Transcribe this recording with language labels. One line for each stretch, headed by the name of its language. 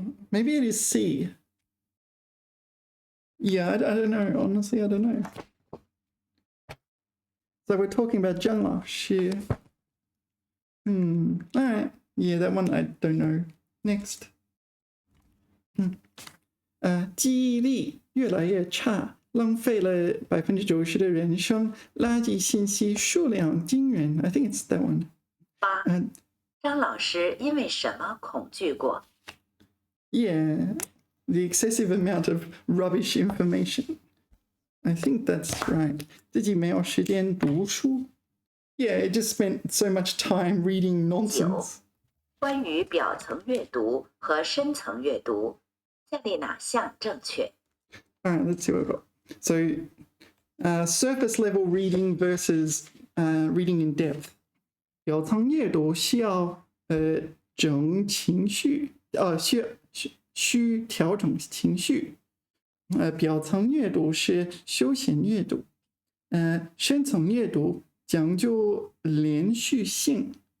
English: Maybe it is C. Yeah, I don't know. Honestly, I don't know. So we're talking about Zhang Laoshi. All right. Yeah, that one I don't know. Next.
Chinese: 记忆力越来越差，浪费了90%的人生，垃圾信息数量惊人。
English: I think it's that one. 8.
Chinese: 张老师因为什么恐惧过？
English: Yeah, the excessive amount of rubbish information. I think that's right.
Chinese: 自己没有时间读书。
English: Yeah, it just spent so much time reading nonsense.
Chinese: 关于表层阅读和深层阅读，下列哪项正确？
English: All right, let's see what I've got. So, surface level reading versus reading in depth.
Chinese: 表层阅读需要整情绪，需调整情绪。表层阅读是休闲阅读，深层阅读讲究连续性。